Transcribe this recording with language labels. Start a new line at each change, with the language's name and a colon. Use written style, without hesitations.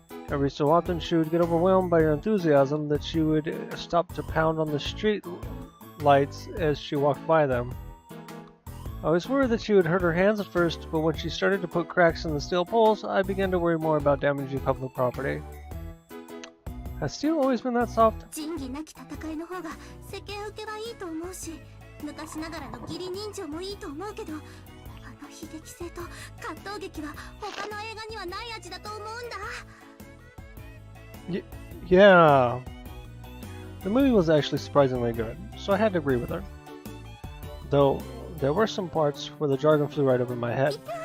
English: Every so often she would get overwhelmed by her enthusiasm that she would stop to pound on the street lights as she walked by them. I was worried that she would hurt her hands at first, but when she started to put cracks in the steel poles, I began to worry more about damaging public property. Has steel always been that soft?
Japanese: 仁義なき戦いの方が世間受けはいいと思うし、昔ながらの義理人情もいいと思うけど、あの悲劇性と葛藤劇は他の映画にはない味だと思うんだ。
English: Yeah. The movie was actually surprisingly good, so I had to agree with her. Though, there were some parts where the jargon flew right over my head.